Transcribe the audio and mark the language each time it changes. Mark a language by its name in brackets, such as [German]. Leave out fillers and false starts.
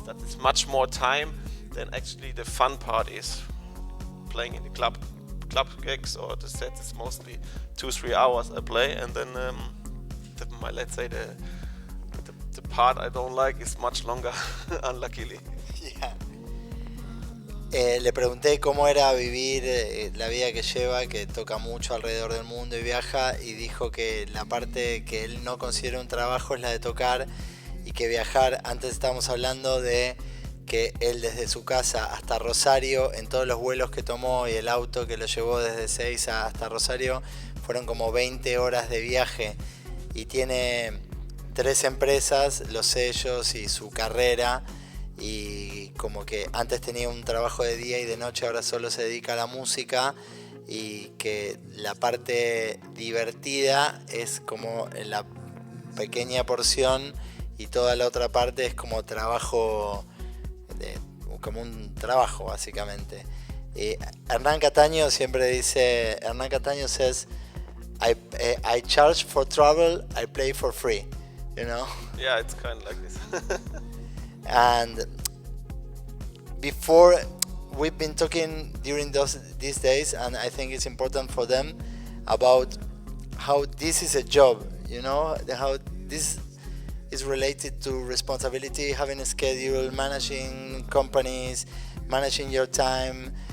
[English] That is much more time than actually the fun part is. Playing in the club gigs or the set is mostly 2-3 hours I play, and then let's say the part I don't like is much longer, unluckily. Yeah. [Spanish] Le pregunté cómo era vivir la vida que lleva, que toca mucho alrededor del mundo y viaja, y dijo que la parte que él no considera un trabajo es la de tocar, y que viajar, antes estábamos hablando de que él desde su casa hasta Rosario, en todos los vuelos que tomó y el auto que lo llevó desde Ezeiza hasta Rosario, fueron como 20 horas de viaje, y tiene 3 empresas, los sellos y su carrera, y como que antes tenía un trabajo de día y de noche, ahora solo se dedica a la música, y que la parte divertida es como en la pequeña porción, y toda la otra parte es como trabajo, como un trabajo básicamente. Y Hernán Cataño siempre dice, [English] Hernán Cataño says, I charge for travel, I play for free, you know? Yeah, it's kind of like this. And before, we've been talking during these days, and I think it's important for them, about how this is a job, you know, how this is related to responsibility, having a schedule, managing companies, managing your time,